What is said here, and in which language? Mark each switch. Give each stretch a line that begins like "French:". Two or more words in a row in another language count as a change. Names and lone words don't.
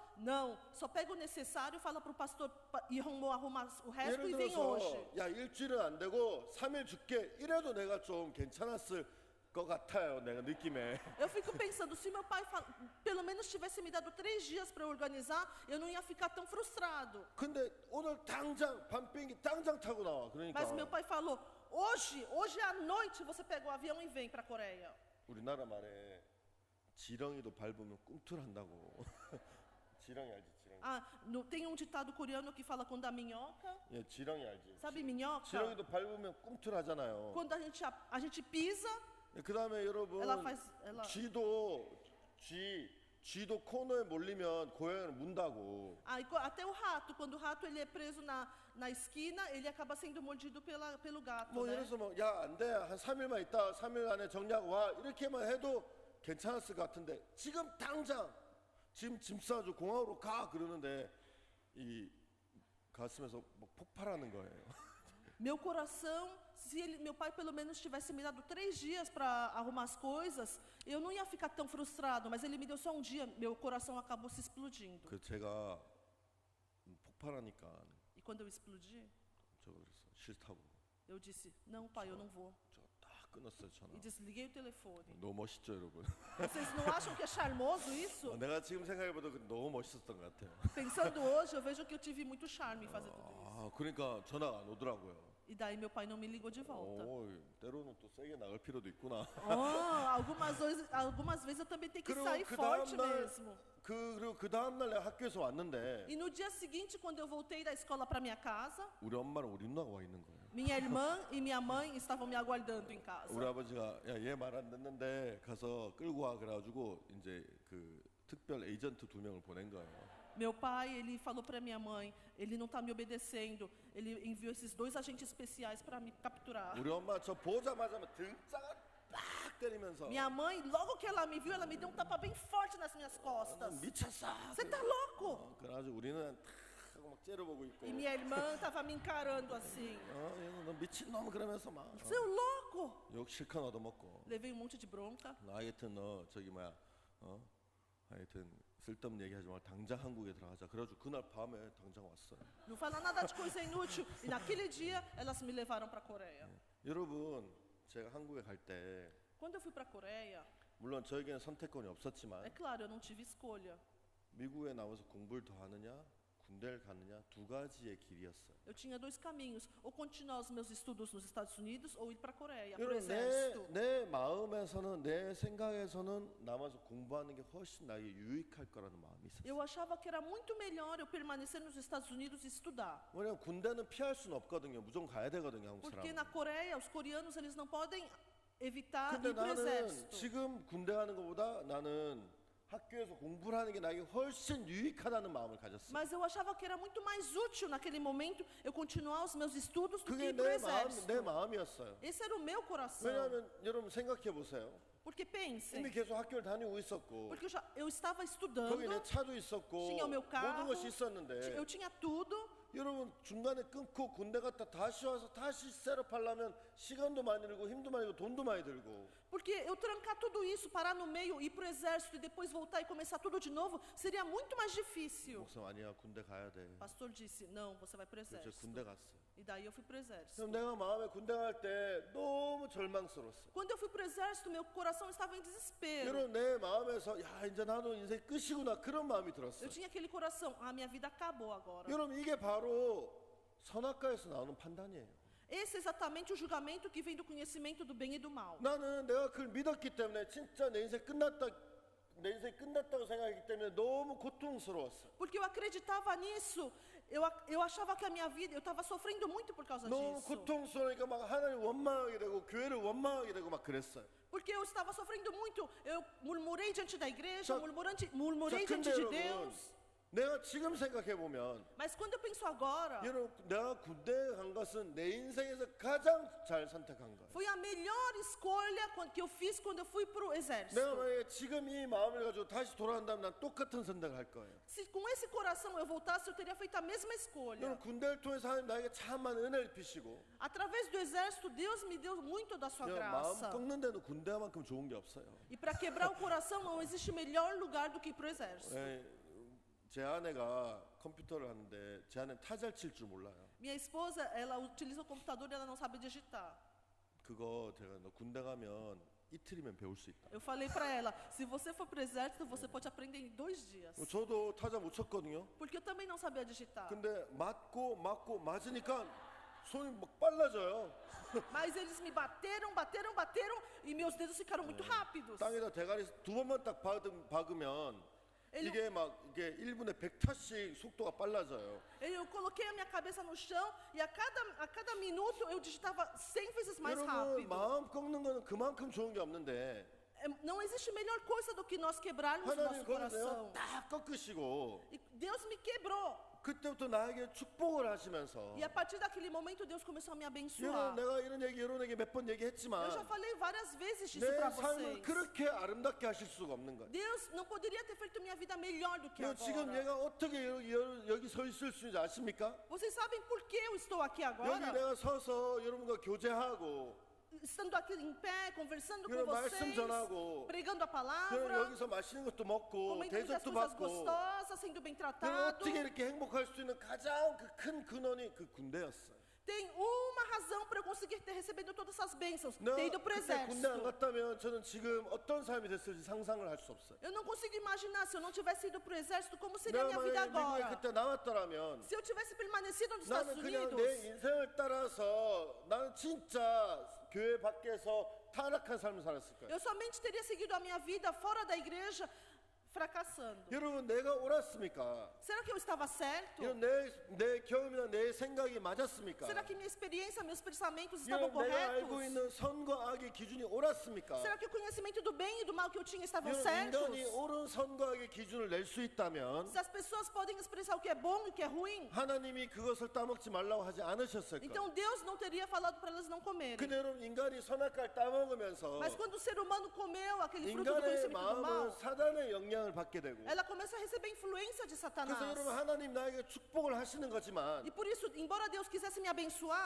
Portuguese: Não, só pega o necessário e fala para o pastor Ihonmo arrumar o resto
Korean: 예를
Portuguese: e vem
Korean: 들어서
Portuguese: hoje.
Korean: 야 일주일은 안 되고 3일 줄게 이래도 내가 좀 괜찮았을 것 같아요. 내가 느낌에.
Portuguese: Eu fico pensando, se meu pai pelo menos tivesse me dado 3 dias para eu organizar, eu não ia ficar tão frustrado.
Korean: 근데 오늘 당장 밤 비행기 당장 타고 나와. 그러니까
Portuguese: Mas meu pai falou, hoje à noite você pega o avião e vem para a Coreia.
Korean: 우리나라 말에 지렁이도 밟으면 꿈틀한다고. 지렁이 알지? 지렁이.
Portuguese: Ah, tem um ditado coreano que fala quando a minhoca,
Korean: 예, 지렁이 알지?
Portuguese: sabe minhoca?
Korean: 지렁이도 밟으면 꿈틀하잖아요.
Portuguese: Quando a gente pisa,
Korean: 그 다음에 여러분
Portuguese: ela
Korean: 쥐도 코너에 몰리면 고양이는 문다고.
Portuguese: Até o rato, quando o rato ele é preso na esquina, ele acaba sendo mordido pelo gato,
Korean: 뭐
Portuguese: né?
Korean: 예를 들어서 뭐 야 안 돼, 한 3일만 있다, 3일 안에 정리하고 와, 이렇게만 해도 괜찮았을 것 같은데 지금 당장 지금 짐 싸가지고 공항으로 가 그러는데 이 가슴에서 막 폭발하는 거예요.
Portuguese: Meu coração, se meu pai pelo menos tivesse me dado 3 dias para arrumar as coisas, eu não ia ficar tão frustrado, mas ele me deu só um dia, meu coração acabou se explodindo.
Korean: 그 제가 폭발하니까
Portuguese: E quando eu explodi,
Korean: 저 그랬어, 싫다고.
Portuguese: eu disse, não pai, eu não vou.
Korean: 저 딱 끊었어요, 전화.
Portuguese: E desliguei o telefone.
Korean: 너무 멋있죠, 여러분?
Portuguese: Vocês não acham que é charmoso isso?
Korean: 내가 지금 생각해봐도 너무 멋있었던 것 같아요.
Portuguese: Pensando hoje, eu vejo que eu tive muito charme em fazer tudo isso.
Korean: 아, 그러니까 전화가 안 오더라고요.
Portuguese: E daí meu pai não me ligou de volta.
Korean: 때로는 또 세게 나갈 필요도 있구나.
Portuguese: Algumas vezes eu também tenho que
Korean: 그리고
Portuguese: sair
Korean: 그
Portuguese: forte
Korean: 다음날
Portuguese: mesmo.
Korean: 그리고 그 다음날 내가 학교에서 왔는데
Portuguese: E no dia seguinte, quando eu voltei da escola para minha casa,
Korean: 우리 엄마랑 우리 누나가 와 있는 거예요.
Portuguese: minha irmã e minha mãe estavam me aguardando em casa.
Korean: 우리 아버지가 야 얘 말 안 듣는데 가서 끌고 와 그래가지고 이제 그 특별 에이전트 2명을 보낸 거예요.
Portuguese: Meu pai, ele falou para minha mãe, ele não está me obedecendo. Ele enviou esses 2 agentes especiais para me capturar.
Korean: 우리 엄마 저 보자마자 등짝을 빡 때리면서
Portuguese: Minha mãe, logo que ela me viu, ela me deu um tapa bem forte nas minhas costas.
Korean: 미쳤어.
Portuguese: Você tá louco?
Korean: 그래가지고 우리는 탁 하고 막 째려보고 있고.
Portuguese: E minha irmã estava me encarando assim.
Korean: 얘는 너 미친 놈 그러면서 막
Portuguese: Seu louco!
Korean: 욕 실컷 얻어먹고.
Portuguese: Levei um monte de bronca.
Korean: 하여튼 너 저기 뭐야 하여튼 쓸데없는 얘기하지 말고 당장 한국에 들어가자. 그래가지고 그날 밤에 당장 왔어요.
Portuguese: Não fala nada de coisa inútil. E naquele dia, elas me levaram para a Coreia.
Korean: 여러분 제가 한국에 갈 때
Portuguese: Quando eu fui para a Coreia,
Korean: 물론 저에게는 선택권이
Portuguese: é
Korean: 없었지만
Portuguese: claro, eu não tive escolha.
Korean: 미국에 나와서 공부를 더 하느냐 군대를 가느냐 두 가지의 길이었어요.
Portuguese: Eu tinha 2 caminhos, ou continuar os meus estudos nos Estados Unidos ou ir para a Coreia, para o
Korean: 여러분
Portuguese: exército.
Korean: 내 마음에서는 내 생각에서는 남아서 공부하는 게 훨씬 나에게 유익할 거라는 마음이 있었어요.
Portuguese: Eu achava que era muito melhor eu permanecer nos Estados Unidos e estudar.
Korean: 왜냐면 군대는 피할 수는 없거든요. 무조건 가야 되거든요, 한국
Portuguese: Porque
Korean: 사람.
Portuguese: na Coreia, os coreanos, eles não podem evitar
Korean: 근데
Portuguese: ir para o
Korean: 나는
Portuguese: exército.
Korean: 지금 군대 가는 것보다 나는 학교에서 공부를 하는 게 나에게 훨씬 유익하다는 마음을 가졌어요.
Portuguese: Mas eu achava que era muito mais útil naquele momento eu continuar os meus estudos do que
Korean: 그게
Portuguese: ir para o
Korean: 내
Portuguese: exército.
Korean: 마음이었어요.
Portuguese: Esse era o meu coração.
Korean: 왜냐하면 여러분 생각해 보세요.
Portuguese: Porque pensem,
Korean: 이미 계속 학교를 다니고 있었고
Portuguese: porque eu estava estudando,
Korean: 거기 내 차도 있었고
Portuguese: tinha o meu
Korean: 모든
Portuguese: carro,
Korean: 것이 있었는데
Portuguese: eu tinha tudo.
Korean: 여러분 중간에 끊고 군대 갔다 다시 와서 다시 셋업하려면 시간도 많이 들고 힘도 많이 들고 돈도 많이 들고
Portuguese: Porque eu trancar tudo isso, parar no meio, ir para o exército e depois voltar e começar tudo de novo, seria muito mais difícil.
Korean: 목사님 아니야 군대 가야 돼.
Portuguese: O pastor disse, não, você vai para o
Korean: 그래서
Portuguese: exército.
Korean: 군대 갔어요.
Portuguese: E daí eu fui para o exército.
Korean: 그럼 내가 마음에 군대 갈 때 너무 절망스러웠어요.
Portuguese: Quando eu fui para o exército, meu coração estava em desespero.
Korean: 여러분 내 마음에서 야 이제 나도 인생 끝이구나 그런 마음이 들었어요.
Portuguese: Eu tinha aquele coração, minha vida acabou agora.
Korean: 여러분 이게 바로 선악과에서 나오는 판단이에요.
Portuguese: Esse é exatamente o julgamento que vem do conhecimento do bem e do mal.
Korean: 나는 내가 그걸 믿었기 때문에 진짜 내 인생 끝났다고 생각했기 때문에 너무 고통스러웠어.
Portuguese: Porque eu acreditava nisso. Eu achava que a minha vida, eu estava sofrendo muito por causa
Korean: 너무
Portuguese: disso.
Korean: 고통스러우니까 막 하나님 원망하게 되고 교회를 원망하게 되고 막 그랬어요.
Portuguese: Porque eu estava sofrendo muito. Eu murmurei diante da igreja,
Korean: 자,
Portuguese: murmurei
Korean: 자,
Portuguese: diante
Korean: 근데
Portuguese: de
Korean: 여러분,
Portuguese: Deus.
Korean: 내가 지금 생각해 보면
Portuguese: Mas quando eu penso agora,
Korean: 여러분 내가 군대에 간 것은 내 인생에서 가장 잘 선택한 거예요.
Portuguese: foi a melhor escolha que eu fiz quando eu fui para o exército.
Korean: 내가 만약에 지금 이 마음을 가지고 다시 돌아간다면 난 똑같은 선택을 할 거예요.
Portuguese: Se com esse coração eu voltasse, eu teria feito a mesma escolha.
Korean: 여러분 군대를 통해서 하나님 나에게 참 많은 은혜를 입히시고
Portuguese: Através do exército, Deus me deu muito da sua
Korean: 여러분, 마음
Portuguese: graça.
Korean: 꺾는 데는 군대만큼 좋은 게 없어요.
Portuguese: E para quebrar o coração não existe melhor lugar do que ir para o exército.
Korean: 제 아내가 컴퓨터를 하는데 제 아내는 타자를 칠 줄 몰라요.
Portuguese: Minha esposa, ela utiliza o computador e ela não sabe digitar.
Korean: 그거 제가 너 군대 가면 이틀이면 배울 수 있다.
Portuguese: Eu falei para ela, se você for para o exército, você pode aprender em 2 dias.
Korean: 저도 타자 못 쳤거든요.
Portuguese: Porque eu também não sabia digitar.
Korean: 근데 맞고 맞으니까 손이 막 빨라져요.
Portuguese: Mas eles me bateram e meus dedos ficaram muito rápidos.
Korean: 땅에다 대가리 2번만 딱 박으면 이게 막 이게 1분에 100타씩 속도가 빨라져요.
Portuguese: Eu coloquei a minha cabeça no chão e a cada minuto eu digitava 100 vezes mais
Korean: 여러분
Portuguese: rápido.
Korean: 마음 꺾는 거는 그만큼 좋은 게 없는데
Portuguese: Não existe melhor coisa do que nós quebrarmos o
Korean: 하나님
Portuguese: nosso
Korean: 거기서 내가
Portuguese: coração.
Korean: 딱 꺾으시고
Portuguese: E Deus me quebrou.
Korean: 그때부터 나에게 축복을 하시면서
Portuguese: E a partir daquele momento Deus começou a me
Korean: 여러분
Portuguese: abençoar.
Korean: 내가 이런 얘기 여러분에게 몇 번
Portuguese: Eu já
Korean: 얘기했지만
Portuguese: falei várias vezes disso
Korean: 내
Portuguese: para
Korean: 삶을
Portuguese: vocês.
Korean: 그렇게 아름답게 하실 수가 없는 거예요.
Portuguese: Deus não poderia ter feito minha vida melhor do que
Korean: 여러분 지금
Portuguese: agora.
Korean: 얘가 어떻게 여기 서 있을 수 있는지 아십니까?
Portuguese: Vocês sabem por que eu estou aqui
Korean: 여기
Portuguese: agora?
Korean: 내가 서서 여러분과 교제하고
Portuguese: Estando aqui em pé, conversando com
Korean: 여러분 말씀
Portuguese: vocês,
Korean: 전하고
Portuguese: pregando a
Korean: 여러분
Portuguese: palavra,
Korean: 여기서 맛있는 것도 먹고
Portuguese: comendo muitas
Korean: 대접도
Portuguese: coisas
Korean: 받고
Portuguese: gostosas, sendo bem
Korean: 여러분
Portuguese: tratado.
Korean: 어떻게 이렇게 행복할 수 있는 가장 그 큰 근원이 그 군대였어요.
Portuguese: Tem uma razão para eu conseguir ter recebido todas essas bênçãos,
Korean: 내가
Portuguese: ter ido para o
Korean: 그때 군대 안
Portuguese: exército.
Korean: 갔다면 저는 지금 어떤 삶이 됐을지 상상을 할 수 없어요.
Portuguese: Eu não consigo imaginar se eu não tivesse ido para o exército, como seria a
Korean: 내가
Portuguese: minha vida
Korean: 만약에 미국에
Portuguese: agora.
Korean: 그때 남았더라면
Portuguese: Se eu tivesse permanecido nos Estados
Korean: 나는 그냥
Portuguese: Unidos,
Korean: 내 인생을 따라서 나는 진짜 교회 밖에서 타락한 삶을 살았을 거예요.
Portuguese: eu somente teria seguido a minha vida fora da igreja, fracassando.
Korean: 여러분 내가 옳았습니까?
Portuguese: Será que eu estava certo?
Korean: 여러분 내 경험이나 내 생각이 맞았습니까?
Portuguese: Será que minha experiência, meus pensamentos estavam
Korean: 여러분 내가 알고
Portuguese: corretos?
Korean: 있는 선과 악의 기준이 옳았습니까?
Portuguese: Será que o conhecimento do bem e do mal que eu tinha estavam
Korean: 여러분
Portuguese: certos?
Korean: 인간이 옳은 선과 악의 기준을 낼 수 있다면
Portuguese: Se as pessoas podem expressar o que é bom e o que é ruim,
Korean: 하나님이 그것을 따먹지 말라고 하지 않으셨을 거예요.
Portuguese: então Deus não teria falado para elas não comerem.
Korean: 근데 여러분 인간이 선악과를 따먹으면서
Portuguese: Mas quando o ser humano comeu aquele fruto do
Korean: 인간의
Portuguese: conhecimento do
Korean: 마음은
Portuguese: mal,
Korean: 사단의 영향을 받게 되고
Portuguese: ela começa a receber influência de
Korean: 그래서
Portuguese: Satanás.
Korean: 여러분 하나님 나에게 축복을 하시는 거지만
Portuguese: E por isso, embora Deus quisesse me abençoar,